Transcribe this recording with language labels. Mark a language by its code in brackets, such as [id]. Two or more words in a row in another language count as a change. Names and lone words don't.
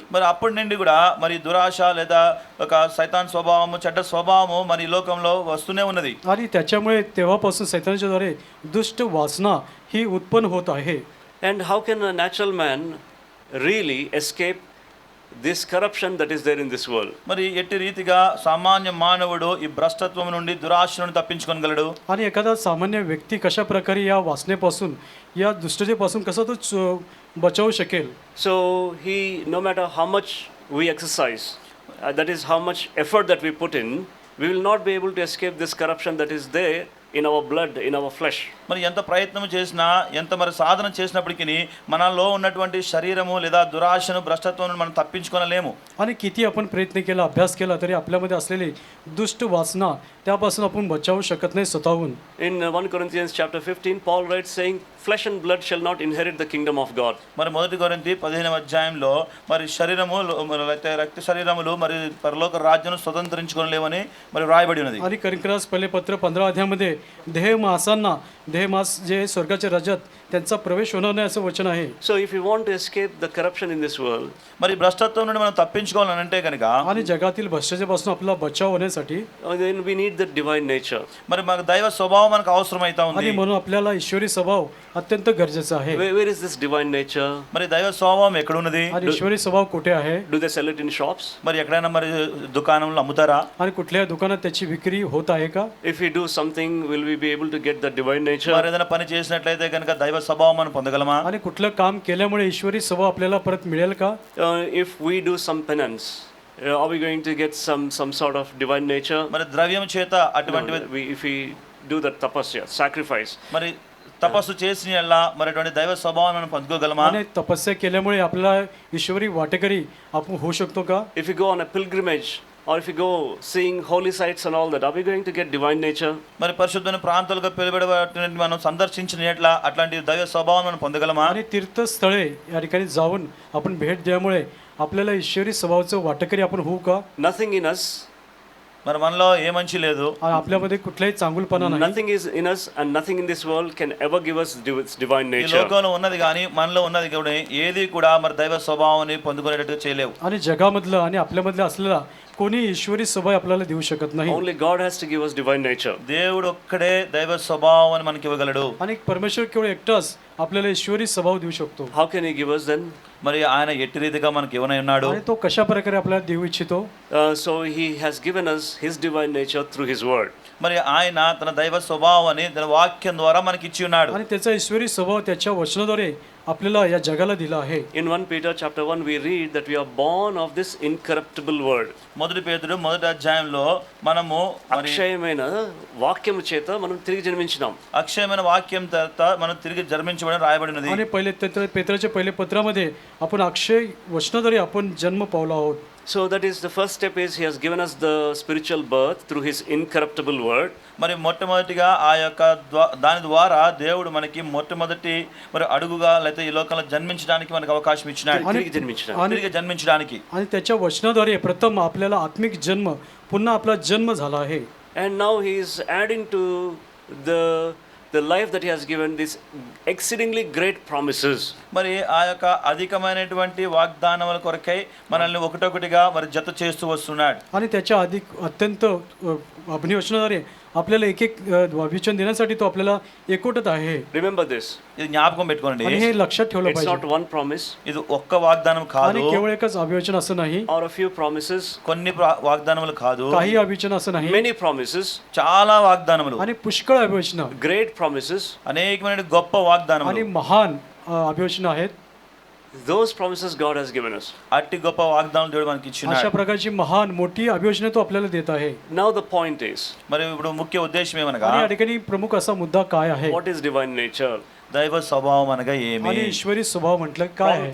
[te] మరి అప్పటి నుండి కూడా మరి దురాశ లేదా ఒక సైతాన్ స్వభావము చెడ్డ స్వభావము మరి ఈ లోకంలో వస్తూనే ఉన్నది. [mr] आणि त्याच्यामुळे तेव्हापासून सैतानाच्या द्वारे दुष्ट वासना ही उत्पन्न होत आहे. [en] And how can a natural man really escape this corruption that is there in this world? [te] మరి ఎట్టి రీతిగా సామాన్య మానవుడు ఈ భ్రష్టత్వం నుండి దురాశ నుండి తప్పించుకొనగలడు? [mr] आणि एखादा सामान्य व्यक्ती कशा प्रकारे या वासनेपासून या दुष्टतेपासून कसा तो बचावू शकेल? [en] So no matter how much we exercise, that is how much effort that we put in, we will not be able to escape this corruption that is there in our blood, in our flesh. [te] మరి ఎంత ప్రయత్నం చేసినా ఎంత మరి సాధన చేసినప్పటికీ మనలో ఉన్నటువంటి శరీరము లేదా దురాశను భ్రష్టత్వం మనం తప్పించుకోలేము. [mr] आणि किती आपण प्रयत्न केला अभ्यास केला तरी आपल्यामध्ये असलेली दुष्ट वासना त्यापासून आपण बचावू शकत नाही स्वतःहून. [en] In 1 Corinthians chapter 15, Paul writes saying, flesh and blood shall not inherit the kingdom of God. [te] మరి మొదటి కొరింథీ 15వ అధ్యాయంలో మరి శరీరము అయితే రక్త శరీరములు మరి పరలోక రాజ్యం స్వతంత్రించుకోలేవని మరి వ్రాయబడి ఉన్నది. [mr] आणि करिंथीस पहिले पत्र 15 अध्यायामध्ये देह मासांना देह मास जे स्वर्गाच्या राज्यात त्यांचा प्रवेश होणार नाही असं वचन आहे. [en] So if you want to escape the corruption in this world, [te] మరి భ్రష్టత్వం నుండి మనం తప్పించుకోవాలని అంటే కనుక [mr] आणि जगातील भ्रष्टाचारापासून आपला बचाव होण्यासाठी [en] then we need the divine nature. [te] మరి మనకు దైవ స్వభావం మనకు అవసరమైతా ఉంది. [mr] आणि म्हणून आपल्याला ईश्वरी स्वभाव अत्यंत गरजेचा आहे. [en] Where is this divine nature? [te] మరి దైవ స్వభావం ఎక్కడ ఉన్నది? [mr] आणि ईश्वरी स्वभाव कुठे आहे? [en] Do they sell it in shops? [te] మరి ఎక్కడైనా మరి దుకాణంలో అమ్ముతారా? [mr] आणि कुठल्या दुकानात त्याची विक्री होत आहे का? [en] If we do something, will we be able to get the divine nature? [te] మరి ఏదైనా పని చేసినట్లయితే కనుక దైవ స్వభావం మనం పొందగలమా? [mr] आणि कुठलं काम केल्यामुळे ईश्वरी स्वभाव आपल्याला परत मिळेल का? [en] If we do some penance, are we going to get some sort of divine nature? [te] మరి ద్రవ్యం చేత అటువంటి [en] If we do the tapasya, sacrifice, [te] మరి తపస్సు చేసిన యెడల మరి అటువంటి దైవ స్వభావం మనం పొందుకోగలమా? [mr] आणि तपस्या केल्यामुळे आपल्याला ईश्वरी वाटेकरी आपण होऊ शकतो का? [en] if we go on a pilgrimage, or if we go seeing holy sites and all that, are we going to get divine nature? [te] మరి పరిశుద్ధమైన ప్రాంతాలుగా పిలువబడేటువంటి మనం సందర్శించిన యెడల అట్లాంటి దైవ స్వభావం మనం పొందగలమా? [mr] आणि तीर्थस्थळे या ठिकाणी जाऊन आपण भेट दिल्यामुळे आपल्याला ईश्वरी स्वभावाचं वाटेकरी आपण होऊ का? [en] Nothing in us, [te] మరి మనలో ఏ మంచి లేదు. [mr] आणि आपल्यामध्ये कुठलाही चांगुलपणा नाही. [en] nothing is in us, and nothing in this world can ever give us divine [te] ఈ [en] nature. [te] లోకంలో ఉన్నది కానీ మనలో ఉన్నది కూడా ఏది కూడా మరి దైవ స్వభావాన్ని పొందుకునేటట్టుగా చేయలేవు. [mr] आणि जगामधलं आणि आपल्यामधलं असलेला कोणी ईश्वरी स्वभाव आपल्याला देऊ शकत नाही. [en] Only God has to give us divine nature. [te] దేవుడు ఒక్కడే దైవ స్వభావాన్ని మనకి ఇవ్వగలడు. [mr] आणि परमेश्वर केवळ एकटाच आपल्याला ईश्वरी स्वभाव देऊ शकतो. [en] How can He give us then? [te] మరి ఆయన ఎట్టి రీతిగా మనకి ఇవ్వనై ఉన్నాడు. [mr] आणि तो कशा प्रकारे आपल्याला देऊ इच्छितो? [en] So He has given us His divine nature through His word. [te] మరి ఆయన తన దైవ స్వభావాన్ని తన వాక్యం ద్వారా మనకి ఇచ్చి ఉన్నాడు. [mr] आणि त्याचा ईश्वरी स्वभाव त्याच्या वचनाद्वारे आपल्याला या जगाला दिला आहे. [en] In 1 Peter chapter 1 we read that we are born of this incorruptible word. [te] మొదటి పేతురు మొదటి అధ్యాయంలో మనము మరి అక్షయమైన వాక్యము చేత మనం తిరిగి జన్మించినాం. అక్షయమైన వాక్యం తర్వాత మనం తిరిగి జన్మించబడి రాయబడినది. [mr] आणि पहिले पेत्राच्या पहिले पत्रामध्ये आपण अक्षय वचनाद्वारे आपण जन्म पावला आहोत. [en] So that is the first step is He has given us the spiritual birth through His incorruptible word. [te] మరి మొట్టమొదటిగా ఆ యొక్క దాని ద్వారా దేవుడు మనకి మొట్టమొదటి మరి అడుగుగా లేకపోతే ఈ లోకంలో జన్మించడానికి మనకు అవకాశం ఇచ్చినాడు. తిరిగి జన్మించినాం. తిరిగి జన్మించడానికి. [mr] आणि त्याच्या वचनाद्वारे प्रथम आपल्याला आत्मिक जन्म पुन्हा आपला जन्म झाला आहे. [en] And now He is adding to the life that He has given these exceedingly great promises. [te] మరి ఆ యొక్క అధికమైనటువంటి వాగ్దానముల కొరకై మనల్ని ఒకటొకటిగా మరి జత చేస్తూ వస్తున్నాడు. [mr] आणि त्याच्या अधिक अत्यंत अभिवचनाद्वारे आपल्याला एक एक वचन देण्यासाठी तो आपल्याला एकवटत आहे. [en] Remember this. [te] ఇది జ్ఞాపకం పెట్టుకోండి. [mr] आणि हे लक्षात ठेवलं [en] It's [mr] पाहिजे. [en] not one promise [te] ఇది ఒక్క వాగ్దానం కాదు. [mr] आणि केवळ एकच अभिवचन असं नाही, [en] or a few promises. [te] కొన్ని వాగ్దానములు కాదు. [mr] काही अभिवचन असं नाही, [en] Many promises. [te] చాలా వాగ్దానములు. [mr] आणि पुष्कळ अभिवचन, [en] Great promises. [te] అనేకమైన గొప్ప వాగ్దానములు. [mr] आणि महान अभिवचन आहेत. [en] Those promises God has given us. [te] అట్టి గొప్ప వాగ్దానాలు దేవుడు మనకి [mr] अशा [te] ఇచ్చినాడు. [mr] प्रकारची महान मोठी अभिवचने तो आपल्याला देत आहे. [en] Now the point is, [te] మరి ఇప్పుడు ముఖ్య ఉద్దేశం ఏమనగా [mr] आणि या ठिकाणी प्रमुख असा मुद्दा काय आहे? [en] what is divine nature? [te] దైవ స్వభావం అనగా ఏమి? [mr] आणि ईश्वरी स्वभाव म्हटलं काय आहे?